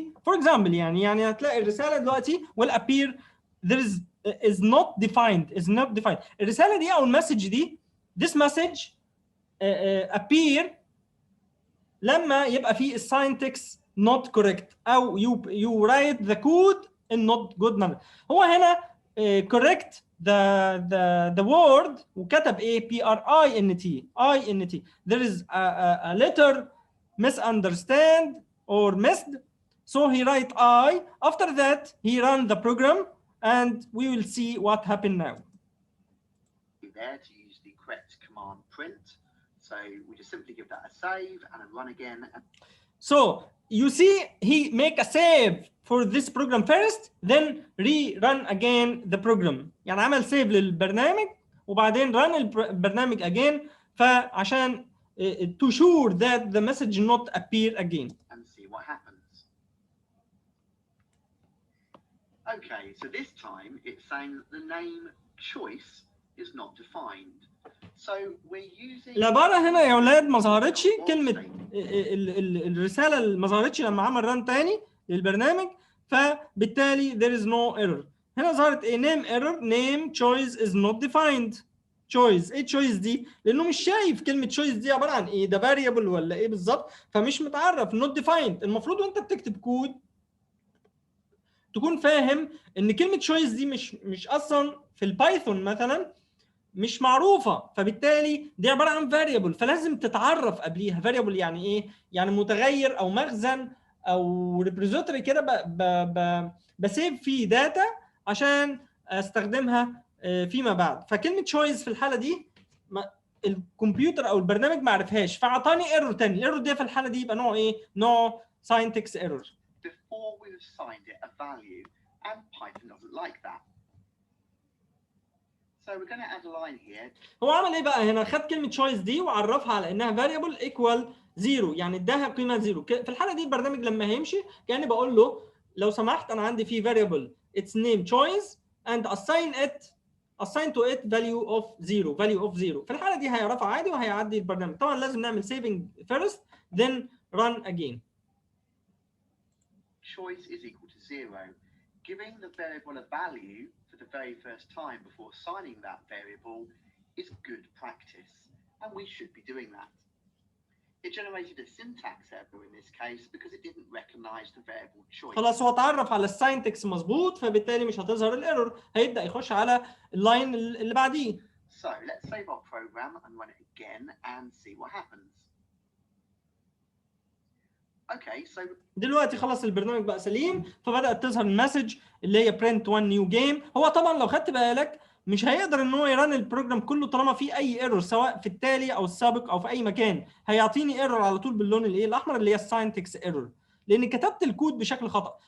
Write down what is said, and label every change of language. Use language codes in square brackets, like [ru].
[en] For example [ar] يعني هتلاقي الرسالة دلوقتي [en] will appear there is not defined. [ar] الرسالة دي أو المسج دي [en] this message appear [ar] لما يبقى فيه الساينتكس [en] not correct او you write the code in not good manner. [ar] هو هنا [en] correct the word [ar] وكتب ايه print. [en] There is a letter misunderstand or missed, so he write I. After that he run the program and we will see what happened now. There to use the correct command print. So we just simply give that a save and a run again. So you see he make a save for this program first, then rerun again the program. [ar] يعني عمل [en] save [ar] للبرنامج وبعدين [en] run البرنامج again فعشان to sure that the message not appear again. And see what happens. Okay, so this time it's saying that the name choice is not defined. So we're using [ar] العبارة هنا يا أولاد ما ظهرتش كلمة الرسالة اللي ما ظهرتش لما عمل ران تاني للبرنامج، فبالتالي [en] there is no error. [ar] هنا ظهرت ايه [en] name error name choice is not defined. [ar] choice ايه choice دي؟ لأنه مش شايف كلمة choice دي عبارة عن ايه، ده variable ولا ايه بالظبط، فمش متعرف [en] not defined. [ar] المفروض وانت بتكتب كود تكون فاهم ان كلمة choice دي مش اصلا في البايثون مثلا مش معروفه، فبالتالي دي عباره عن variable فلازم تتعرف قبليها. variable يعني ايه؟ يعني متغير او مخزن او repository كده بسيف فيه داتا عشان استخدمها فيما بعد. فكلمه choice في الحاله دي الكمبيوتر او البرنامج ما عرفهاش فاعطاني ايرور تاني. الايرور دي في الحاله دي يبقى نوع ايه؟ نوع syntax error. [en] before we've assigned it a value and Python doesn't like that. So we're going to add a line here. [ar] هو عمل ايه بقى هنا؟ خد كلمه choice دي وعرفها على انها variable equal 0 يعني اداها قيمه 0. في الحاله دي البرنامج لما هيمشي كاني بقول له لو سمحت انا عندي في variable [en] its name choice and assign to it value of 0. [ar] في الحاله دي هيعرفها عادي وهيعدي البرنامج. طبعا لازم نعمل [en] saving first then run again. Choice is equal to 0. Giving the variable a value for the very first time before assigning that variable is good practice, and we should be doing that. It generated a syntax error in this case because it didn't recognize the variable choice. [ar] خلاص هو اتعرف على الساينتكس مظبوط فبالتالي مش هتظهر الايرور، هيبدا يخش على اللاين اللي بعديه. [en] So let's save our program and run it again and see what happens. Okay, so [ar] دلوقتي خلاص البرنامج بقى سليم، فبدات تظهر المسج اللي هي [en] print one new game. [ar] هو طبعا لو خدت بالك مش هيقدر ان هو يرن البروجرام كله طالما في اي ايرور، سواء في التالي او السابق او في اي مكان، هيعطيني ايرور على طول باللون الايه الاحمر اللي هي الساينتكس ايرور، لان كتبت الكود بشكل خطا.